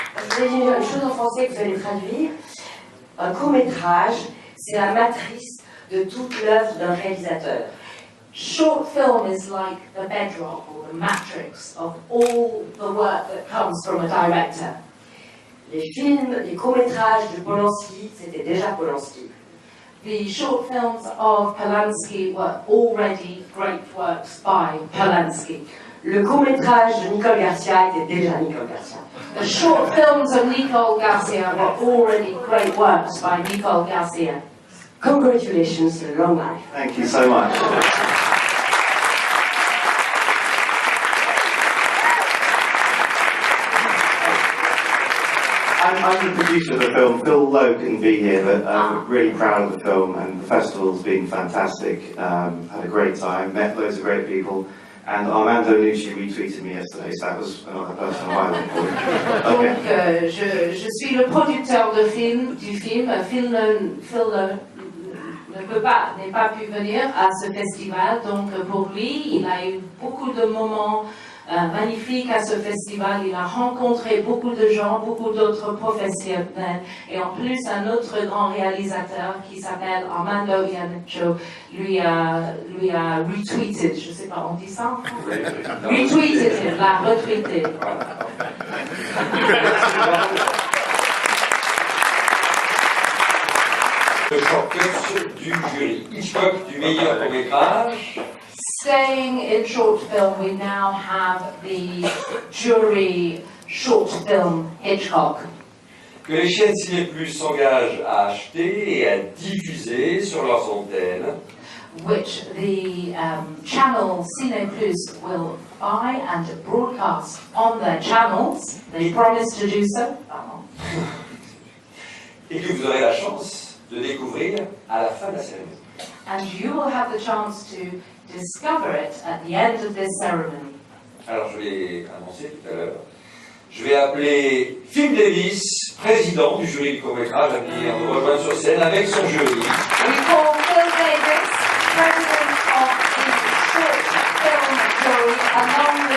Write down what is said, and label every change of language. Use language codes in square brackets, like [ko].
[fr] Je vais dire une chose en français que vous allez traduire. Un court-métrage, c'est la matrice de toute l'œuvre d'un réalisateur. [en] Short film is like the bedrock or the matrix of all the work that comes from a director. [fr] Les films, les courts-métrages de Polanski, c'était déjà Polanski. [en] The short films of Polanski were already great works by Polanski. [fr] Le court-métrage de Nicole Garcia était déjà Nicole Garcia. [en] The short films of Nicole Garcia were already great works by Nicole Garcia. Congratulations and long life. Thank you so much. I'm the producer of the film. Phil Lowe couldn't be here, but we're really proud of the film, and the festival's been fantastic. Had a great time, met loads of great people, and Armando Nucci retweeted me yesterday, so that was another personal highlight for me. Okay. [fr] Donc, je suis le producteur du film. Phil n'est pas pu venir à ce festival, donc pour lui, il a eu beaucoup de moments magnifiques à ce festival. Il a rencontré beaucoup de gens, beaucoup d'autres professionnels, et en plus un autre grand réalisateur qui s'appelle Armando Iannucci lui a retweeted, je sais pas, on dit ça? Retweeted, l'a retweeté. Le shortcut du jury. Hitchcock du meilleur court-métrage. [en] Staying in short film, we now have the jury short film Hitchcock. [fr] Que les chaînes Ciné Plus s'engagent à acheter et à diffuser sur leurs antennes. [en] Which the channel Cine Plus will buy and broadcast on their channels. They promise to do so. [fr] Et que vous aurez la chance de découvrir à la fin de la cérémonie. [en] And you will have the chance to discover it at the end of this ceremony. [fr] Alors je l'ai annoncé tout à l'heure. Je vais appeler Phil Davis, président du jury du court-métrage, à venir nous rejoindre sur scène avec son jury. [en] We call Phil Davis, president of the short film jury, along with